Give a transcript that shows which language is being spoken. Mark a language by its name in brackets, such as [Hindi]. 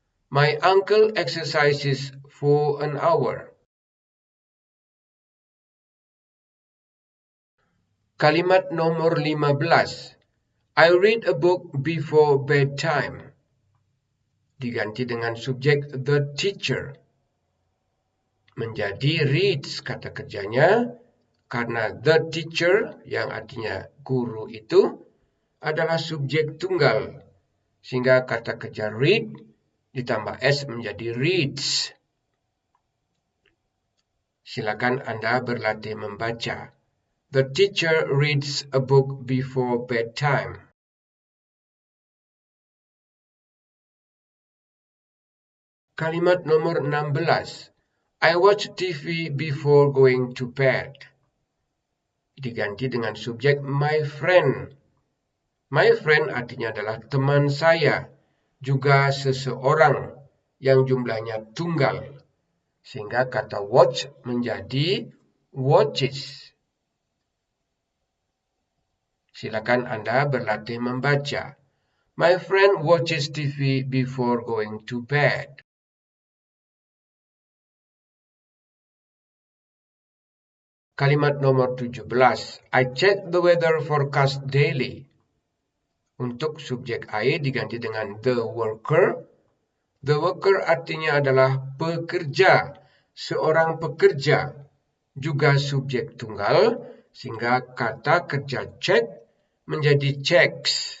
[English] My uncle exercises for an hour. [Indonesian] Kalimat nomor 15. [English] I read a book before bedtime. [Indonesian] Diganti dengan subjek the teacher. Menjadi reads kata kerjanya karena the teacher yang artinya guru itu adalah subjek tunggal. Sehingga kata kerja read ditambah s menjadi reads. Silakan Anda berlatih membaca. [English] The teacher reads a book before bedtime. [Indonesian] Kalimat nomor 16. [English] I watch TV before going to bed. [Indonesian] Diganti dengan subjek my friend. My friend artinya adalah teman saya, juga seseorang yang jumlahnya tunggal. Sehingga kata watch menjadi watches. Silakan Anda berlatih membaca. [English] My friend watches TV before going to bed. [Indonesian] Kalimat nomor 17. [English] I check the weather forecast daily. [Indonesian] Untuk subjek I diganti dengan the worker. The worker artinya adalah pekerja, seorang pekerja, juga subjek tunggal, sehingga kata kerja check menjadi checks.